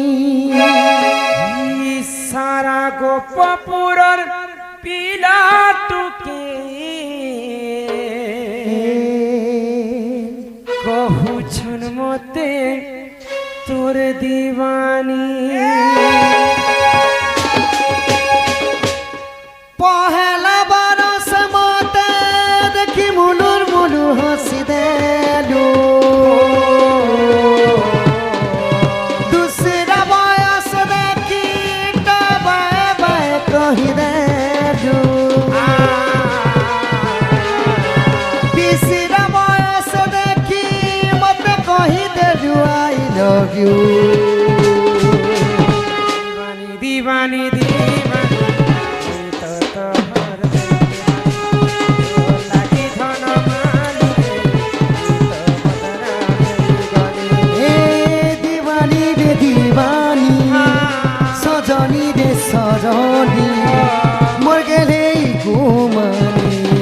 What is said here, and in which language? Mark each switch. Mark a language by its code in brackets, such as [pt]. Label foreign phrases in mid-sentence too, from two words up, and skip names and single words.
[spv] ସାରା ଗୋପପୁରର ପିଲା ଟୁକେ କହୁଛନ୍ ମତେ ତୋର ଦିୱାନୀ ପହେଲା ବରଷ ମତେ ଦେଖି ମୁଲୁର ମୁଲୁ ହସି ଦେଲୁ ଦୁସରା ବୟସ ଦେଖି ବାୟ ବାୟ କହି ଦେଲୁ ତିସରା ବୟସ ଦେଖି ମତେ କହି ଦେଲୁ [en] I love you [spv] ଦିୱାନୀ ଦିୱାନୀ ଏଇ ତୋ ତୋର ଲାଗି ଧନ ମାଲି ହେ ଦିୱାନି ରେ ଦିୱାନି ସଜନୀ ରେ ସଜନୀ ମୋର ଗେଲେ ଘୁମାନି